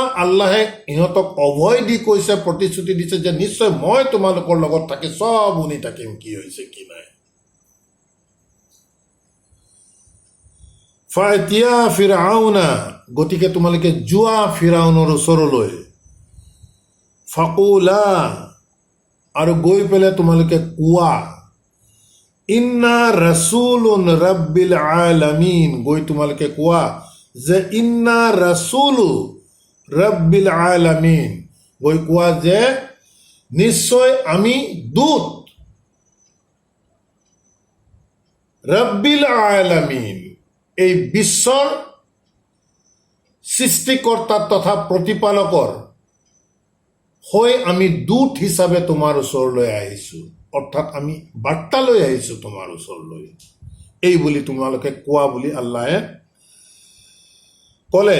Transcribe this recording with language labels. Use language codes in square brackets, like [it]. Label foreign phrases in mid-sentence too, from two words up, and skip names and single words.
[as] আল্লাহে ইহঁতক অভয় দি কৈছে, প্ৰতিশ্ৰুতি দিছে যে নিশ্চয় মই তোমালোকৰ লগত থাকি চব শুনি থাকিম, কি হৈছে কি নাই। [ar] فأتيا فرعون, [as] গতিকে তোমালোকে যোৱা ফিৰআউনৰ ওচৰলৈ। ফাকুলা, আৰু গৈ পেলাই তোমালোকে কোৱা, [ar] إنا رسول رب العالمين, [as] গৈ তোমালোকে কোৱা যে [ar] إنا رسول رب العالمين, [as] গৈ কোৱা যে নিশ্চয় আমি দূত [ar] رب العالمين, [as] এই বিশ্বৰ সৃষ্টিকৰ্তা তথা প্ৰতিপালকৰ হৈ আমি দূত হিচাপে তোমাৰ ওচৰলৈ আহিছোঁ, অৰ্থাৎ আমি বাৰ্তা লৈ আহিছোঁ তোমাৰ ওচৰলৈ, এই বুলি তোমালোকে কোৱা বুলি আল্লাহে ক'লে।